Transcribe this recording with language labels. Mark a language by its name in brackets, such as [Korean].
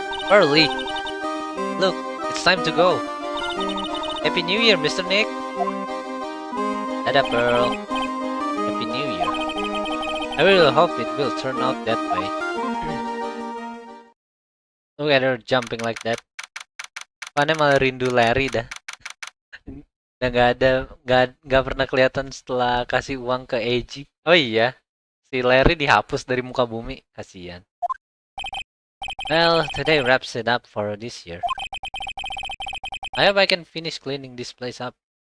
[English] Early. Look, it's time to go. Happy New Year, Mr. Nick. Ada Pearl. Happy New Year. I really hope it will turn out that way. Look at her jumping like that. [Indonesian] Mana malah rindu Larry dah. Udah nggak pernah kelihatan setelah kasih uang ke AG. Oh iya, si Larry dihapus dari muka bumi. Kasian. [English] Well, today wraps it up for this year. I hope I can finish cleaning this place up.